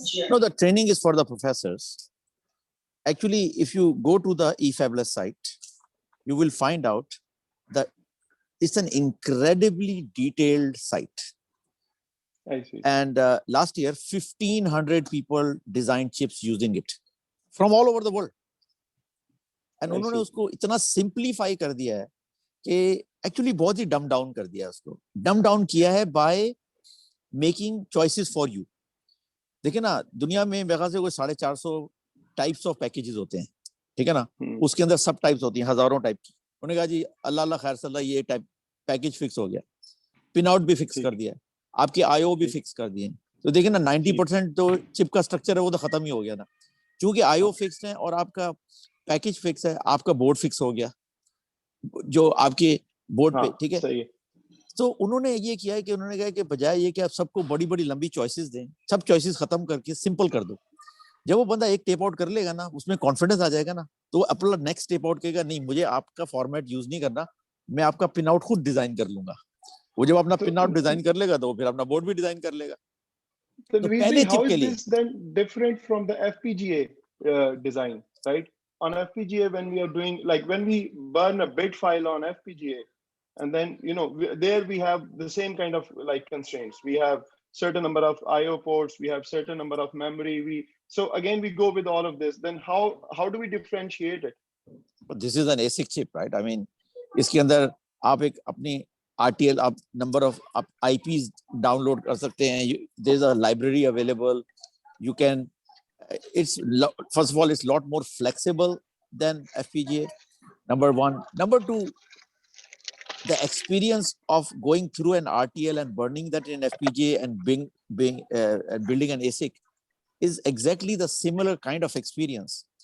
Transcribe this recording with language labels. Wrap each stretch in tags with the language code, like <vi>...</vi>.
<en>No, the training is for the professors. Actually, if you go to the eFabulous site, you will find out that it's an incredibly detailed site. I see. And last year, 1,500 people designed chips using it from all over the world.</en> <hi>And उन्होंने उसको इतना simplify कर दिया है कि actually बहुत ही dumb down कर दिया है उसको.</hi> <en>Dumb down</en> <hi>किया है</hi> <en>by making choices for you.</en> <hi>देखिए ना, दुनिया में मेरे ख्याल से कोई 450 टाइप्स ऑफ पैकेजेस होते हैं, ठीक है ना? उसके अंदर सब टाइप्स होती हैं, हजारों टाइप की. उन्होंने कहा जी अल्लाह अल्लाह खैर सल्ला, ये टाइप पैकेज फिक्स हो गया, पिन आउट भी फिक्स कर दिया, आपके आईओ भी फिक्स कर दिए. तो देखिए ना, 90% तो चिप का स्ट्रक्चर है वो तो खत्म ही हो गया ना, क्योंकि आईओ फिक्स है और आपका पैकेज फिक्स है, आपका बोर्ड फिक्स हो गया जो आपके बोर्ड पे, ठीक है. तो उन्होंने ये किया है कि उन्होंने कहा कि बजाय ये कि आप सबको बड़ी बड़ी लंबी चॉइसेस दें, सब चॉइसेस खत्म करके सिंपल कर दो. जब वो बंदा एक टेप आउट कर लेगा ना, उसमें कॉन्फिडेंस आ जाएगा ना, तो वो अपना नेक्स्ट टेप आउट कहेगा नहीं मुझे आपका फॉर्मेट यूज नहीं करना, मैं आपका पिन आउट खुद डिजाइन कर लूंगा. वो जब अपना पिन आउट डिजाइन कर लेगा तो वो फिर अपना बोर्ड भी डिजाइन कर लेगा. तो पहले चिप के लिए</hi> <en>how is this then different from the FPGA design, right? On FPGA, when we are doing, like when we burn a bit file on FPGA, and then, there we have the same kind of like constraints. We have certain number of IO ports, we have certain number of memory. So again, we go with all of this. Then how do we differentiate it? But this is an ASIC chip, right? I mean,</en> <hi>इसके अंदर आप एक अपनी RTL, आप number of IPs download कर सकते हैं.</hi> <en>There's a library available. You can, it's first of all, it's a lot more flexible than FPGA. Number one. Number two, the experience of going through an RTL and burning that in FPGA and building an ASIC is exactly the similar kind of experience.</en>